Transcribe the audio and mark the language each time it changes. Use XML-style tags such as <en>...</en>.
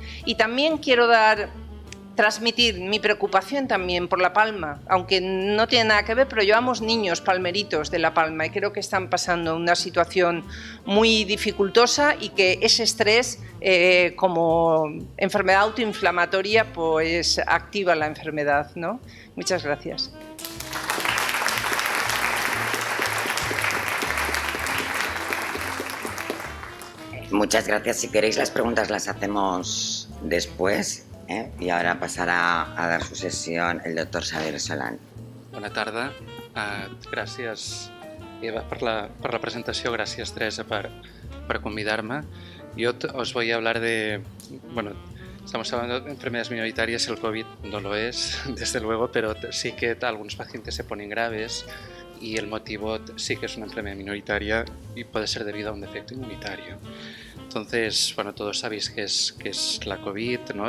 <es>Y también quiero transmitir mi preocupación también por La Palma, aunque no tiene nada que ver, pero llevamos niños palmeritos de La Palma y creo que están pasando una situación muy dificultosa y que ese estrés, como enfermedad autoinflamatoria, pues activa la enfermedad, ¿no? Muchas gracias. Muchas gracias. Si queréis, las preguntas las hacemos después.</es> <ca>I ara passarà a dar su sessió el doctor Xavier Solán. Bona tarda. Gràcies, Eva, per la presentació. Gràcies, Teresa, por convidarme.</ca> <es>Yo os voy a hablar de... Bueno, estamos hablando de enfermedades minoritarias. El COVID no lo es, desde luego, pero sí que algunos pacientes se ponen graves y el motivo sí que es una enfermedad minoritaria y puede ser debido a un defecto inmunitario. Entonces, bueno, todos sabéis que es la COVID, ¿no?</es>